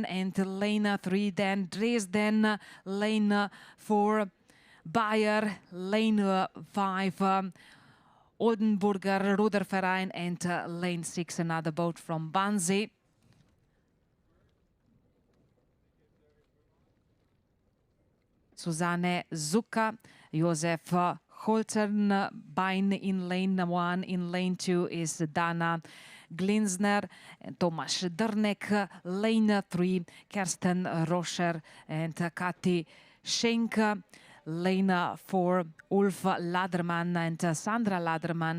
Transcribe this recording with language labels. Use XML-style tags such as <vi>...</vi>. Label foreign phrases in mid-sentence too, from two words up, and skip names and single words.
<en>And lane 3, then Dresden, lane 4, Bayer, lane 5, Oldenburger, Ruderverein, and lane 6, another boat from Wannsee. Susanne Zucker, Josef Holzernbein in lane 1. In lane 2 is Dana Glinsner, and Tomasz Drnek, lane 3, Kersten Roscher and Kati Schenk. Lane 4, Ulf Laderman and Sandra Laderman.</en>